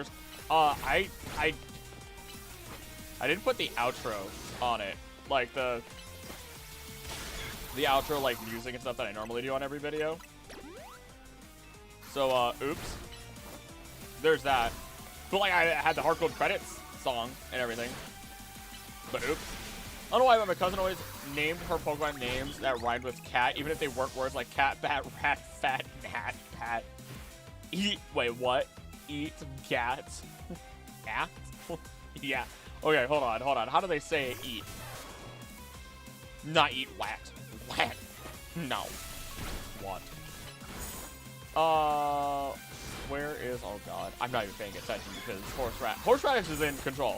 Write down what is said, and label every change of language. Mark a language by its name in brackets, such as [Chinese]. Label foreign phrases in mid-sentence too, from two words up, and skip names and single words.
[English] I didn't put the outro on it, like the outro like music and stuff that I normally do on every video. So oops. There's that. But like I had the Heartgold credits song and everything. But oops. I don't know why, but my cousin always named her Pokemon names that rhymed with cat, even if they weren't words like cat, bat, rat, fat, gnat, pat. Eat. Wait, what? Eat, cat, cat? Yeah. Okay, hold on. How do they say eat? Not eat, wat. Wat. No. What? Where is, oh god, I'm not even paying attention because Horseradish is in control.